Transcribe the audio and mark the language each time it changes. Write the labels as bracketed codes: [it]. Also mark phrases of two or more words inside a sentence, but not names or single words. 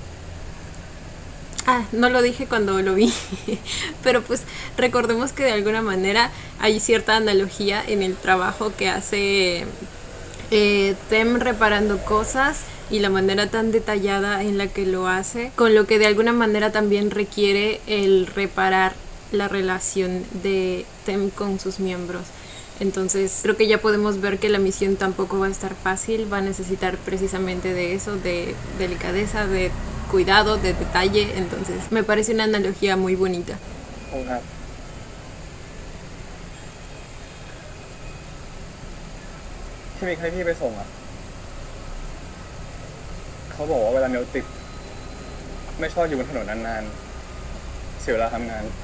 [es] Ah, no lo dije cuando lo vi, pero pues recordemos que de alguna manera hay cierta analogía en el trabajo que hace Tem reparando cosas y la manera tan detallada en la que lo hace, con lo que de alguna manera también requiere el reparar la relación de Tem con sus miembros. Entonces creo que ya podemos ver que la misión tampoco va a estar fácil, va a necesitar precisamente de eso, de delicadeza, de cuidado, de detalle. Entonces me parece una analogía muy bonita. [th] ผมครับที่มีใครพี่ไปส่งอ่ะเขาบอกว่าเวลาเมลติดไม่ชอบอยู่บนถนนนานๆเสียเวลาทำงาน